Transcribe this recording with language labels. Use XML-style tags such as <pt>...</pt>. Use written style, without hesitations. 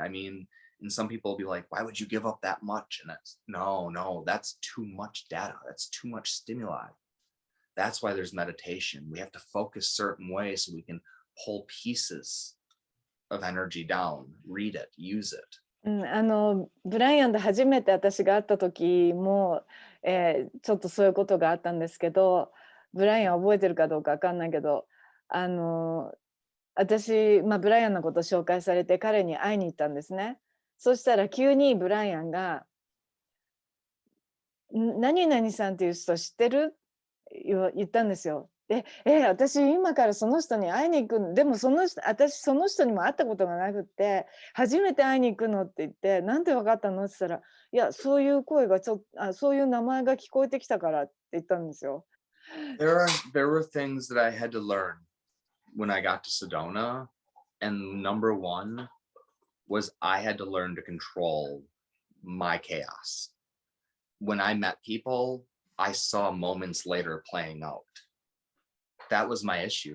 <en>I mean, and some people will be like, why would you give up that much? And that's no, that's too much data. That's too much stimuli. That's why there's meditation. We have to focus certain ways so we can pull pieces of energy down, read it, use it.</en> <ja>ブライアンと初めて私が会った時も、ちょっとそういうことがあったんですけど、ブライアン覚えてるかどうかわかんないけど、私、ブライアンのことを紹介されて彼に会いに行ったんですね。そしたら急にブライアンが何々さんっていう人知ってる言ったんですよ。で、私今からその人に会いに行くの。でも私その人にも会ったことがなくって、初めて会いに行くのって言って、なんで分かったのって言ったら、いや、そういう声がそういう名前が聞こえてきたからって言ったんですよ。</ja> <en>There were things that I had to learn when I got to Sedona. And number one was I had to learn to control my chaos. When I met people, I saw moments later playing out. That was my issue.</en>